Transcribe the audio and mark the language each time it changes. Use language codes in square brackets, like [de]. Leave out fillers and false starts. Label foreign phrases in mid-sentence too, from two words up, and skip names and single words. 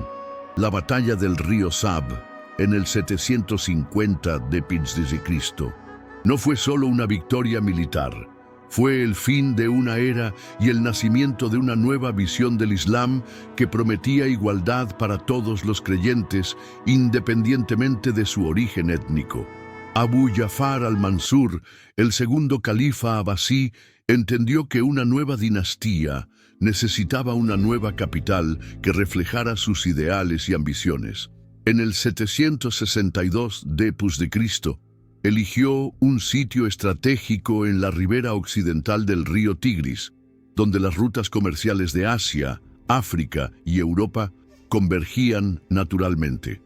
[es] La batalla del río Sab, en el 750 d.C., no fue solo una victoria militar. Fue el fin de una era y el nacimiento de una nueva visión del Islam que prometía igualdad para todos los creyentes, independientemente de su origen étnico. Abu Ja'far al-Mansur, el segundo califa abasí, entendió que una nueva dinastía necesitaba una nueva capital que reflejara sus ideales y ambiciones. En el 762 d.C., eligió un sitio estratégico en la ribera occidental del río Tigris, donde las rutas comerciales de Asia, África y Europa convergían naturalmente.